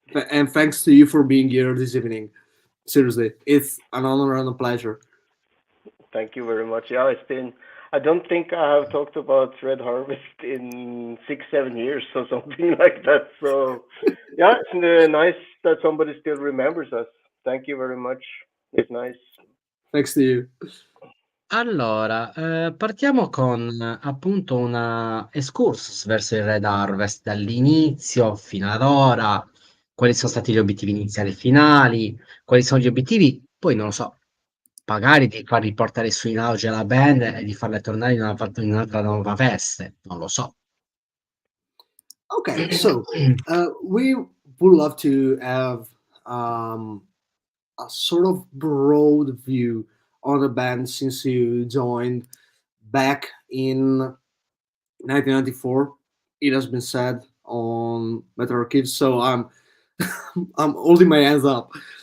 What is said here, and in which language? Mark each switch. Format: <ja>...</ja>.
<en>And thanks to you for being here this evening. Seriously, it's an honor and a pleasure. Thank you very much. Yeah, it's been. I don't think I have talked about Red Harvest in 6-7 years or something like that. So, yeah, it's nice that somebody still remembers us. Thank you very much. It's nice. Thanks to you.</en> <it>Allora, partiamo con appunto una excursus verso il Red Harvest dall'inizio fino ad ora. Quali sono stati gli obiettivi iniziali e finali? Quali sono gli obiettivi? Poi non lo so, magari di far riportare su in auge la band e di farle tornare in un'altra nuova veste, non lo so.</it> <en>Okay, so we would love to have a sort of broad view on the band since you joined back in 1994. It has been said on Metal Archives, so I'm I'm holding my hands up.</en>